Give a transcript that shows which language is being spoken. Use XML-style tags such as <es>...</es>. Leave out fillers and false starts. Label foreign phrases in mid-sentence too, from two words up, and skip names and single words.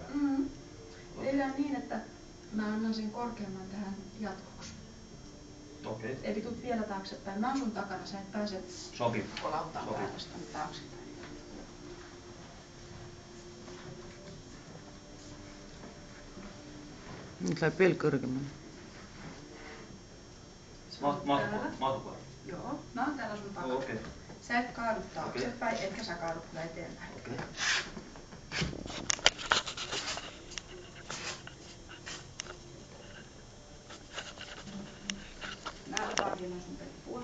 <fi>Tehdään niin, että mä annan sen korkeamman tähän jatkoksi. Okei. Eli tuut vielä taaksepäin. Mä oon sun takana, sä et pääse kolautaan päätöstä taaksepäin.</fi> <et>Nyt läheb veel kõrgemale.</et> <fi>Mahtuko? Joo, mä oon täällä sun takana. Okei. Sä et kaadu taaksepäin, Okei. etkä sä kaadu kyllä eteenpäin. Okei. Mä otan vielä sun peppua.</fi>